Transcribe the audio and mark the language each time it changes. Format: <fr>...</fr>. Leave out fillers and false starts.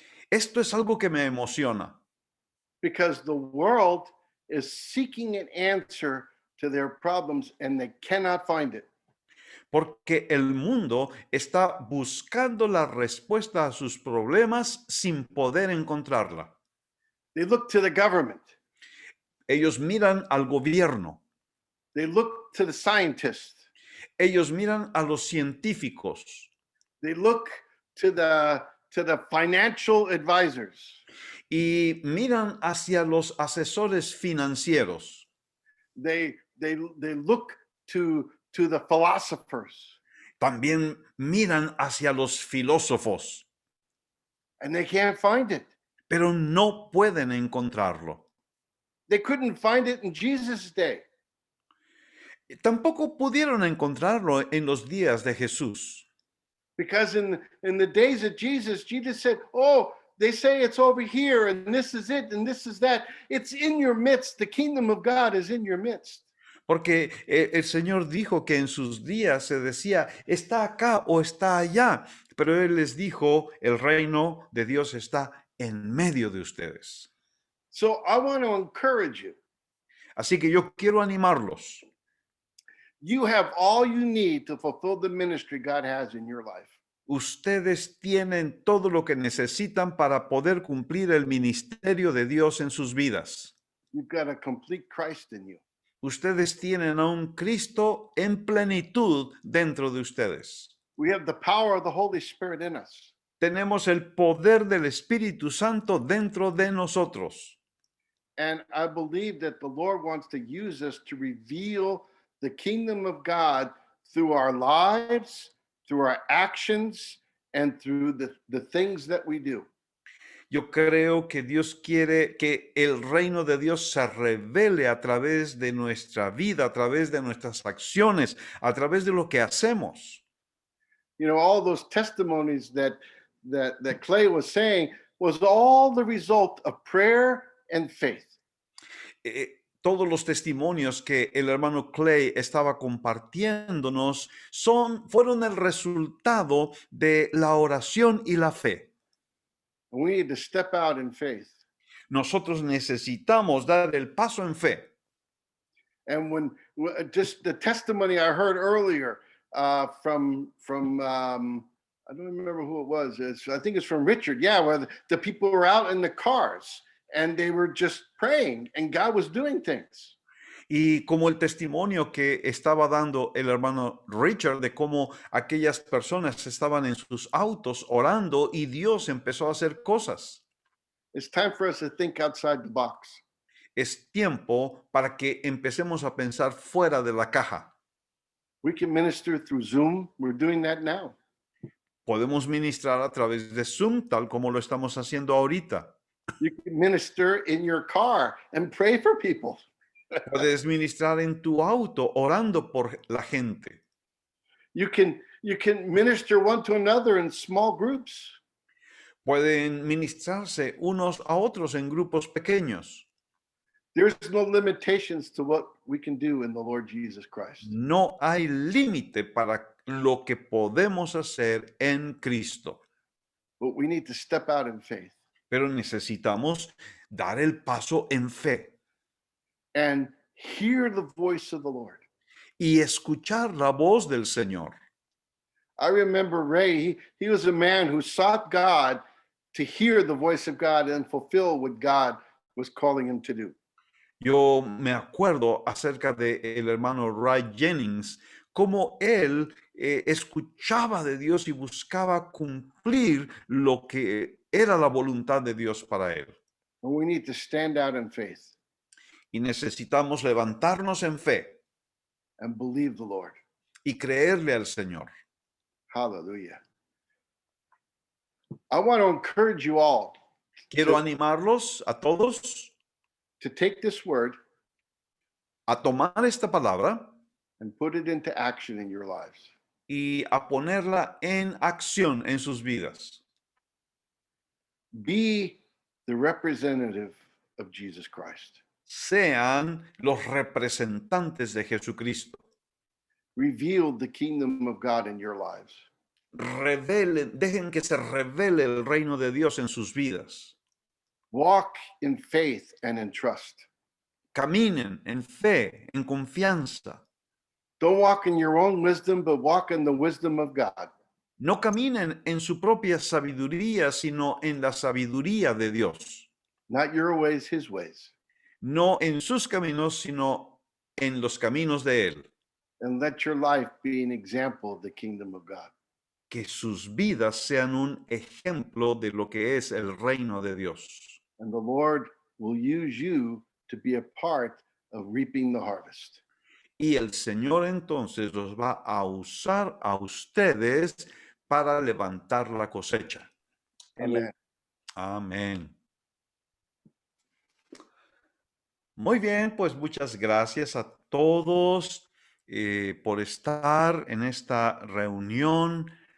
<es>Esto es algo que me emociona.</es> <en>because the world is seeking an answer to their problems and they cannot find it.</en> <es>Porque el mundo está buscando la respuesta a sus problemas sin poder encontrarla.</es> <en>They look to the government.</en> <es>Ellos miran al gobierno.</es> <en>They look to the scientists.</en> <es>Ellos miran a los científicos.</es> <en>They look to the financial advisors.</en> <es>Y miran hacia los asesores financieros.</es> <en>They look to the philosophers.</en> <es>También miran hacia los filósofos,</es> <en>And they can't find it.</en> <es>pero no pueden encontrarlo.</es> <en>They couldn't find it in Jesus' day.</en> <es>Tampoco pudieron encontrarlo en los días de Jesús.</es> <en>Because in the days of Jesus, Jesus said, oh, they say it's over here and this is it and this is that. It's in your midst. The kingdom of God is in your midst.</en> <es>Porque el Señor dijo que en sus días se decía, está acá o está allá. Pero Él les dijo, el reino de Dios está en medio de ustedes.</es> <en>So I want to encourage you.</en> <es>Así que yo quiero animarlos.</es> <en>You have all you need to fulfill the ministry God has in your life.</en> <es>Ustedes tienen todo lo que necesitan para poder cumplir el ministerio de Dios en sus vidas.</es> <en>You've got a complete Christ in you.</en> <es>Ustedes tienen a un Cristo en plenitud dentro de ustedes.</es> <en>We have the power of the Holy Spirit in us.</en> <es>Tenemos el poder del Espíritu Santo dentro de nosotros.</es> <en>And I believe that the Lord wants to use us to reveal the kingdom of God through our lives, through our actions, and through the things that we do.</en> <es>Yo creo que Dios quiere que el reino de Dios se revele a través de nuestra vida, a través de nuestras acciones, a través de lo que hacemos.</es> <en>You know, all those testimonies that Clay was saying was all the result of prayer and faith.</en> <es>Todos los testimonios que el hermano Clay estaba compartiéndonos fueron el resultado de la oración y la fe.</es> <en>And we need to step out in faith.</en> <es>Nosotros necesitamos dar el paso en fe.</es> <en>And when just the testimony I heard earlier from I don't remember who it was. I think it's from Richard. Yeah, where the people were out in the cars and they were just praying and God was doing things.</en> <es>Y como el testimonio que estaba dando el hermano Richard de cómo aquellas personas estaban en sus autos orando y Dios empezó a hacer cosas.</es> <en>It's time for us to think outside the box.</en> <es>Es tiempo para que empecemos a pensar fuera de la caja.</es> <en>We can minister through Zoom. We're doing that now.</en> <es>Podemos ministrar a través de Zoom, tal como lo estamos haciendo ahorita.</es> <en>You can minister in your car and pray for people.</en> <es>Puedes ministrar en tu auto orando por la gente.</es> <en>You can minister one to another in small groups.</en> <es>Pueden ministrarse unos a otros en grupos pequeños.</es> <en>There's no limitations to what we can do in the Lord Jesus Christ.</en> <es>No hay límite para lo que podemos hacer en Cristo,</es> <en>But we need to step out in faith</en> <es>pero necesitamos dar el paso en fe</es> <en>and hear the voice of the Lord.</en> <es>y escuchar la voz del Señor.</es> <en>I remember Ray, he was a man who sought God to hear the voice of God and fulfill what God was calling him to do.</en> <es>Yo me acuerdo acerca de el hermano Ray Jennings, cómo él escuchaba de Dios y buscaba cumplir lo que era la voluntad de Dios para él.</es> <en>And we need to stand out in faith</en> <es>Y necesitamos levantarnos en fe</es> <en>and believe the Lord.</en> <es>y creerle al Señor.</es> <en>Hallelujah. I want to encourage you all</en> <es>Quiero animarlos a todos</es> <en>to take this word</en> <es>a tomar esta palabra</es> <en>and put it into action in your lives.</en> <es>y a ponerla en acción en sus vidas.</es> <en>Be the representative of Jesus Christ.</en> <es>Sean los representantes de Jesucristo.</es> <en>Reveal the kingdom of God in your lives.</en> <es>Revelen, dejen que se revele el reino de Dios en sus vidas.</es> <en>Walk in faith and in trust.</en> <es>Caminen en fe, en confianza.</es> <en>Don't walk in your own wisdom, but walk in the wisdom of God.</en> <es>No caminen en su propia sabiduría, sino en la sabiduría de Dios.</es> <en>Not your ways, his ways.</en> <es>No en sus caminos, sino en los caminos de Él.</es> <en>And let your life be an example of the kingdom of God.</en> <es>Que sus vidas sean un ejemplo de lo que es el reino de Dios.</es> <en>And the Lord will use you to be a part of reaping the harvest.</en> <es>Y el Señor entonces los va a usar a ustedes para levantar la cosecha.</es> <en>Amen.</en> <es>Amén. Muy bien, pues muchas gracias a todos por estar en esta reunión.</es>